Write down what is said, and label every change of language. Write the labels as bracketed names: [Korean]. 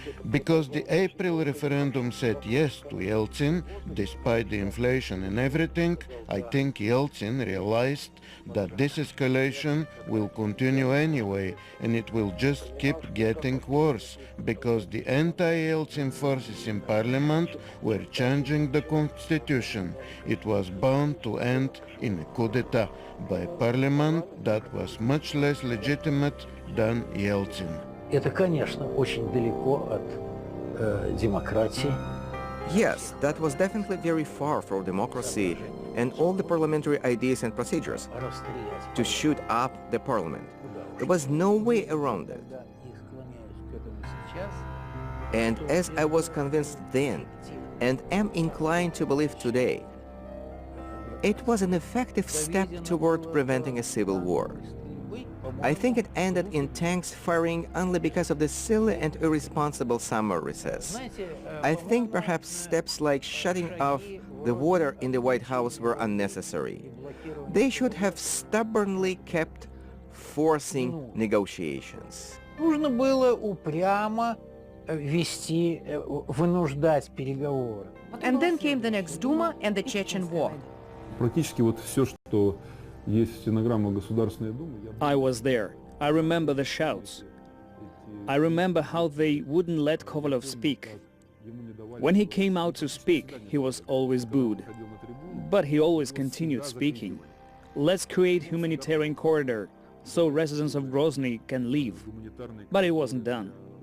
[English] Because the April referendum said yes to Yeltsin, despite the inflation and everything, I think Yeltsin realized that this escalation will continue anyway, and it will just keep getting worse, because the anti-Yeltsin forces in parliament were changing the constitution. It was bound to end in a coup d'etat by a parliament that was much less legitimate than Yeltsin. [Russian] Это, конечно, очень далеко от демократии. [English] Yes, that was definitely very far from democracy and all the parliamentary ideas and procedures. To shoot up the parliament. There was no way around it. And as I was convinced then, and am inclined to believe today, it was an effective step toward preventing a civil war. I think it ended in tanks firing only because of the silly and irresponsible summer recess. I think perhaps steps like shutting off the water in the White House were unnecessary. They should have stubbornly kept forcing negotiations. [Russian] Нужно было упрямо вести, вынуждать переговоры. [English] And then came the next Duma and the Chechen War. [Russian] Практически вот все, что есть стенограмма Государственной Думы. [English] I was there. I remember the shouts. I remember how they wouldn't let Kovalyov speak. When he came out to speak, he was always booed. But he always continued speaking. Let's create humanitarian corridor so residents of Grozny can leave. But it wasn't done.